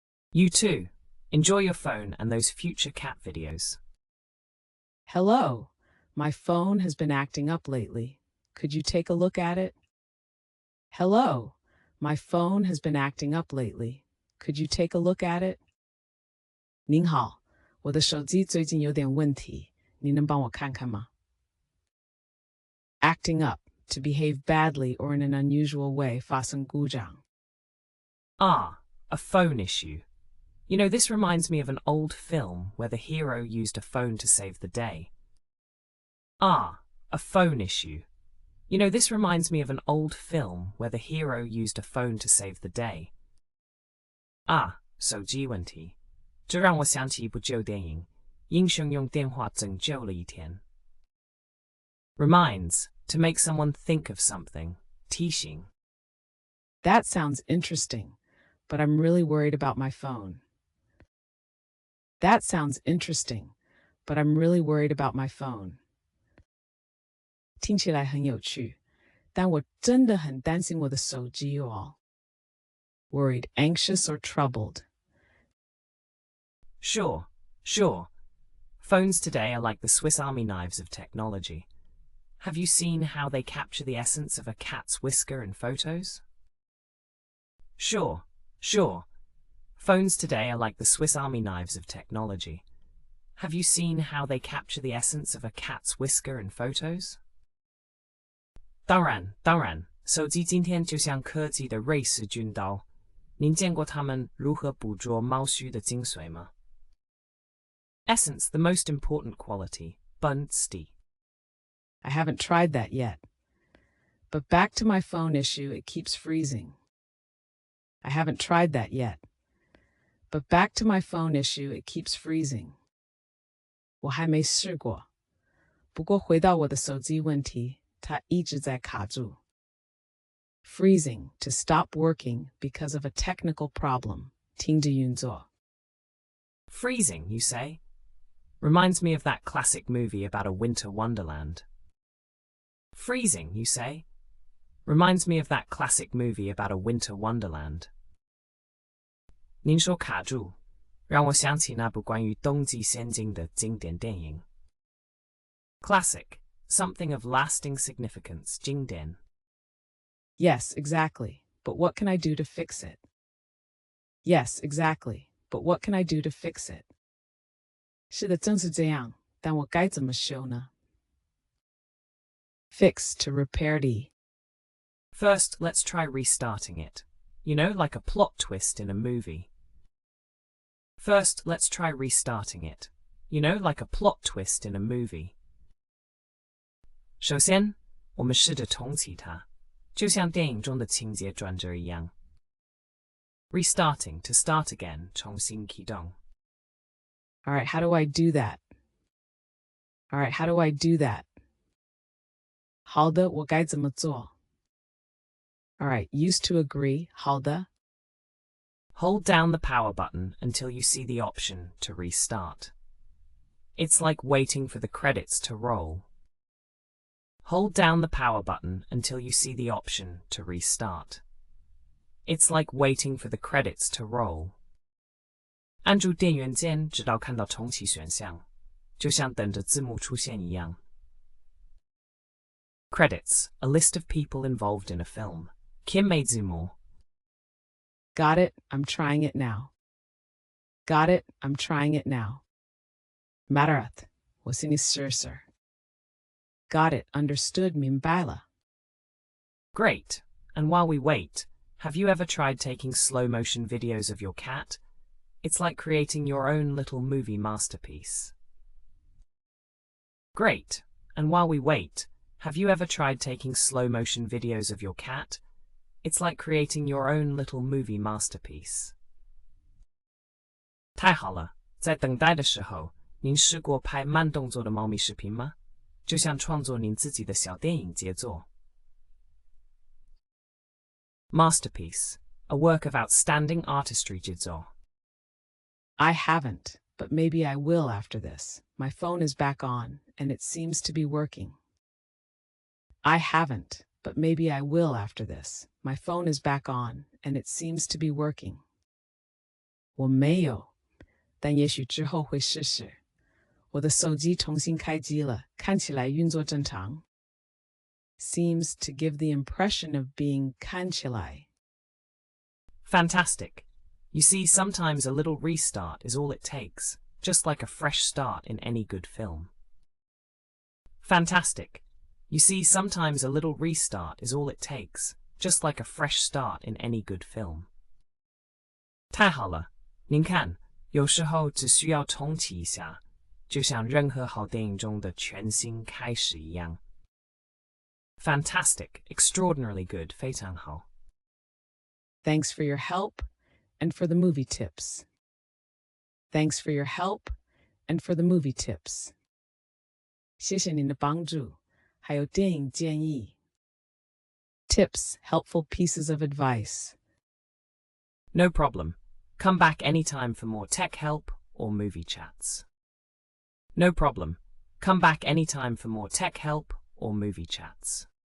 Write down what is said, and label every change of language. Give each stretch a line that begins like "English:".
English: You too. Enjoy your phone and those future cat videos. Hello, my phone has been acting up lately. Could you take a look at it? Hello, my phone has been acting up lately. Could you take a look at it?
Chinese: 您好，我的手机最近有点问题，你能帮我看看吗？
English: Acting up, to behave badly or in an unusual way,
Chinese: 发生故障。
English: Ah, a phone issue. You know, this reminds me of an old film where the hero used a phone to save the day. Ah, a phone issue. You know, this reminds me of an old film where the hero used a phone to save the day.
Chinese: Ah, 手机问题。这让我想起一部旧电影，英雄用电话拯救了一天。
English: Reminds, to make someone think of something.
Chinese: 提醒。
English: That sounds interesting, but I'm really worried about my phone. That sounds interesting, but I'm really worried about my phone.
Chinese: 听起来很有趣，但我真的很担心我的手机哦。
English: Worried, anxious, or troubled. Sure, sure. Phones today are like the Swiss Army knives of technology. Have you seen how they capture the essence of a cat's whisker in photos? Sure, sure. Phones today are like the Swiss Army knives of technology. Have you seen how they capture the essence of a cat's whisker in photos?
Chinese: 当然，当然，手机今天就像科技的瑞士军刀。您见过他们如何捕捉猫须的精髓吗？
English: Essence, the most important quality,
Chinese: 本质。
English: I haven't tried that yet. But back to my phone issue, it keeps freezing. I haven't tried that yet. But back to my phone issue, it keeps freezing.
Chinese: 我还没试过。不过回到我的手机问题，它一直在卡住。
English: Freezing, to stop working because of a technical problem.
Chinese: 停止运作。
English: Freezing, you say? Reminds me of that classic movie about a winter wonderland. Freezing, you say? Reminds me of that classic movie about a winter wonderland.
Chinese: 您说卡住，让我想起那部关于冬季仙境的经典电影。
English: Classic, something of lasting significance,
Chinese: 经典。
English: Yes, exactly. But what can I do to fix it? Yes, exactly. But what can I do to fix it?
Chinese: 是的，正是这样，但我该怎么修呢？
English: Fix, to repair the. First, let's try restarting it. You know, like a plot twist in a movie. First, let's try restarting it. You know, like a plot twist in a movie.
Chinese: 首先，我们试着重启它，就像电影中的情节转折一样。
English: Restarting, to start again,
Chinese: 重新启动。
English: All right, how do I do that? All right, how do I do that?
Chinese: 好的，我该怎么做？
English: All right, used to agree,
Chinese: 好的。
English: Hold down the power button until you see the option to restart. It's like waiting for the credits to roll. Hold down the power button until you see the option to restart. It's like waiting for the credits to roll.
Chinese: 按住电源键直到看到重启选项，就像等着字幕出现一样。
English: Credits, a list of people involved in a film.
Chinese: 片尾字幕。
English: Got it, I'm trying it now. Got it, I'm trying it now.
Chinese: Marath, 我心里试试。
English: Got it, understood,
Chinese: 明白了。
English: Great. And while we wait, have you ever tried taking slow motion videos of your cat? It's like creating your own little movie masterpiece. Great. And while we wait, have you ever tried taking slow motion videos of your cat? It's like creating your own little movie masterpiece.
Chinese: 太好了，在等待的时候，您试过拍慢动作的猫咪视频吗？就像创作您自己的小电影杰作。
English: Masterpiece, a work of outstanding artistry
Chinese: 杰作。
English: I haven't, but maybe I will after this. My phone is back on, and it seems to be working. I haven't, but maybe I will after this. My phone is back on, and it seems to be working.
Chinese: 我没有，但也许之后会试试。我的手机重新开机了，看起来运作正常。
English: Seems to give the impression of being
Chinese: 看起来。
English: Fantastic. You see, sometimes a little restart is all it takes, just like a fresh start in any good film. Fantastic! You see, sometimes a little restart is all it takes, just like a fresh start in any good film.
Chinese: 太好了，您看，有时候只需要重启一下，就像任何好电影中的全新开始一样。
English: Fantastic, extraordinarily good,
Chinese: 非常好。
English: Thanks for your help and for the movie tips. Thanks for your help and for the movie tips.
Chinese: 谢谢您的帮助，还有电影建议。
English: Tips, helpful pieces of advice. No problem. Come back anytime for more tech help or movie chats. No problem. Come back anytime for more tech help or movie chats.